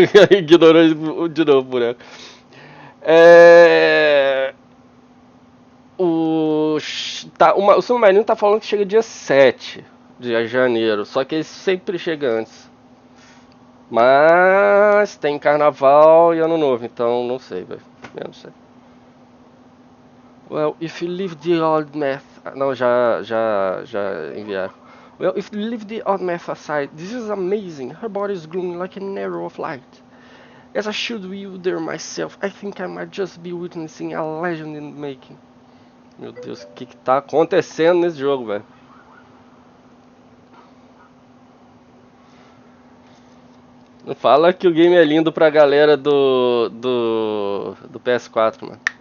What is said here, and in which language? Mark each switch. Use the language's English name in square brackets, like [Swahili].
[Portuguese] Ignorou de novo, boneco. É. O submarino tá falando que chega dia 7 de janeiro, só que ele sempre chega antes. Mas tem carnaval e ano novo, então não sei, velho. Eu não sei. [English] Well, if you leave the old math. [Portuguese] Não, já enviaram. [English] Well, if you leave the old math aside, this is amazing. Her body is glowing like an arrow of light. As I should wither myself, I think I might just be witnessing a legend in the making. [Portuguese] Meu Deus, o que tá acontecendo nesse jogo, velho? Não fala que o game é lindo pra galera do PS4, mano.